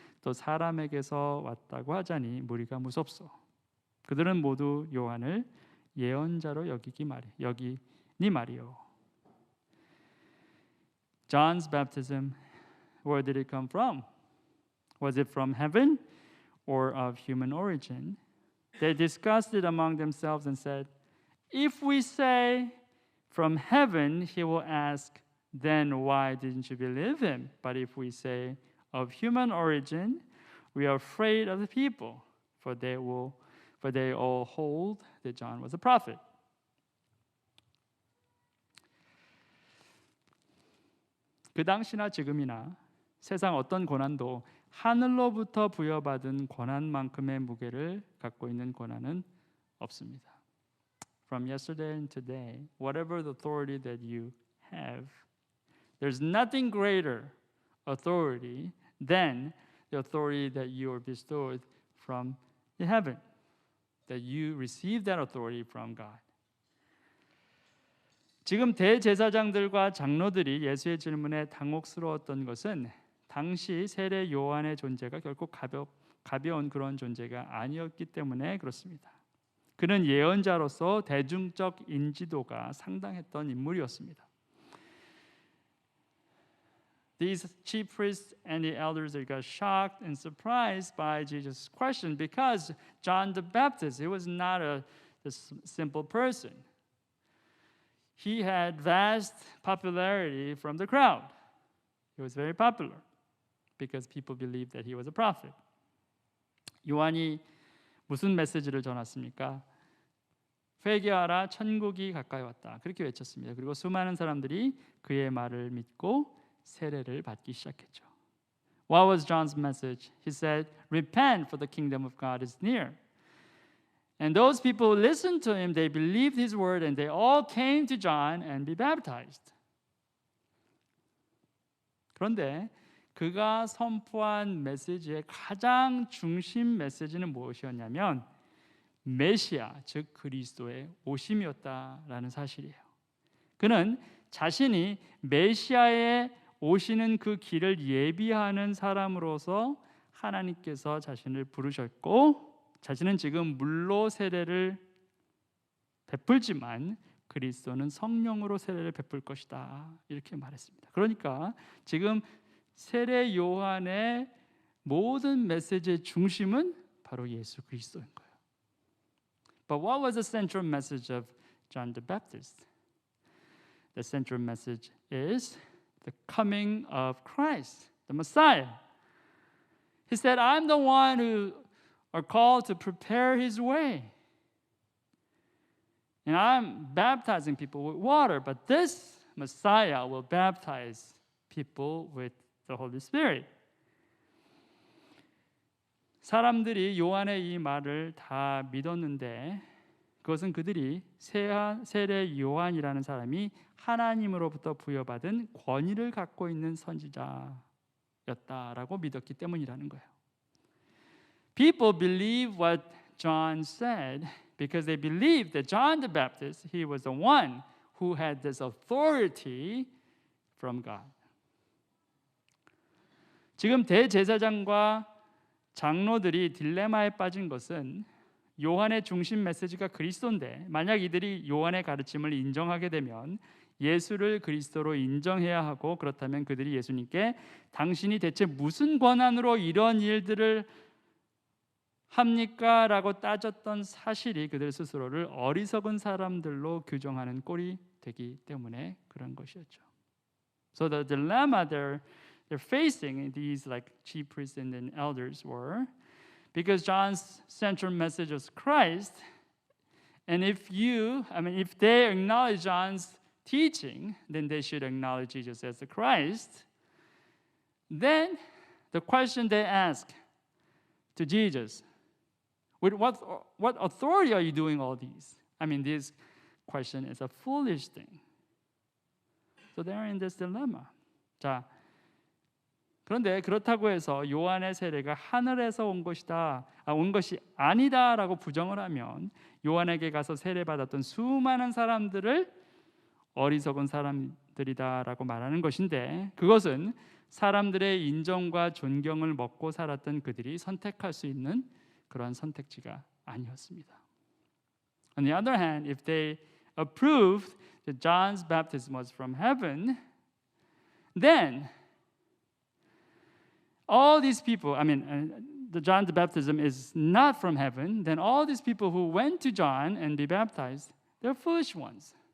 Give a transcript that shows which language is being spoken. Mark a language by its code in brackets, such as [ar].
[ko] 또 사람에게서 왔다고 하자니 무리가 무섭소. 그들은 모두 요한을 예언자로 여기니 말이요. [en] John's baptism, where did it come from? Was it from heaven or of human origin? They discussed it among themselves and said, if we say from heaven, he will ask, then why didn't you believe him? But if we say of human origin, we are afraid of the people, for they all hold that John was a prophet. [ko] 그 당시나 지금이나 세상 어떤 고난도 하늘로부터 부여받은 권한만큼의 무게를 갖고 있는 고난은 없습니다. [en] From yesterday and today, whatever the authority that you have, there's nothing greater authority than the authority that you are bestowed from the heaven, that you receive that authority from God. [ko] 지금 대제사장들과 장로들이 예수의 질문에 당혹스러웠던 것은 당시 세례 요한의 존재가 결코 가벼운 그런 존재가 아니었기 때문에 그렇습니다. 그는 예언자로서 대중적 인지도가 상당했던 인물이었습니다. [en] These chief priests and the elders they got shocked and surprised by Jesus' question because John the Baptist, he was not a simple person. He had vast popularity from the crowd. He was very popular because people believed that he was a prophet. [ko] 요한이 무슨 메시지를 전했습니까? 회개하라, 천국이 가까이 왔다. 그렇게 외쳤습니다. 그리고 수많은 사람들이 그의 말을 믿고 세례를 받기 시작했죠. [en] What was John's message? He said, repent for the kingdom of God is near. And those people who listened to him, they believed his word and they all came to John and be baptized. [ko] 그런데 그가 선포한 메시지의 가장 중심 메시지는 무엇이었냐면 메시아, 즉 그리스도의 오심이었다라는 사실이에요. 그는 자신이 메시아의 오시는 그 길을 예비하는 사람으로서 하나님께서 자신을 부르셨고 자신은 지금 물로 세례를 베풀지만 그리스도는 성령으로 세례를 베풀 것이다 이렇게 말했습니다. 그러니까 지금 세례 요한의 모든 메시지의 중심은 바로 예수 그리스도인 거예요. [en] But what was the central message of John the Baptist? The central message is the coming of Christ. the Messiah. He said, I'm the one who are called to prepare his way. And I'm baptizing people with water, but this Messiah will baptize people with the Holy Spirit. [ko] 사람들이 요한의 이 말을 다 믿었는데 그것은 그들이 세례 요한이라는 사람이 하나님으로부터 부여받은 권위를 갖고 있는 선지자였다라고 믿었기 때문이라는 거예요. [en] People believe what John said because they believed that John the Baptist, he was the one who had this authority from God. [ko] 지금 대제사장과 장로들이 딜레마에 빠진 것은 요한의 중심 메시지가 그리스도인데 만약 이들이 요한의 가르침을 인정하게 되면 예수를 그리스도로 인정해야 하고 그렇다면 그들이 예수님께 당신이 대체 무슨 권한으로 이런 일들을 합니까? 라고 따졌던 사실이 그들 스스로를 어리석은 사람들로 규정하는 꼴이 되기 때문에 그런 것이었죠. [en] So the dilemma they're facing, these like chief priests and then elders were, because John's central message was Christ, and if they acknowledge John's teaching, then they should acknowledge Jesus as the Christ. Then the question they ask to Jesus, with what authority are you doing all these? This question is a foolish thing. So they're in this dilemma. [ko] 자, 그런데 그렇다고 해서 요한의 세례가 하늘에서 온 것이 아니다라고 부정을 하면 요한에게 가서 세례받았던 수많은 사람들을 어리석은 사람들이다라고 말하는 것인데 그것은 사람들의 인정과 존경을 먹고 살았던 그들이 선택할 수 있는 그러한 선택지가 아니었습니다. [en] On the other hand, if they approved that John's baptism was from heaven, then all these people, the John's baptism is not from heaven, then all these people who went to John and be baptized, they're foolish ones.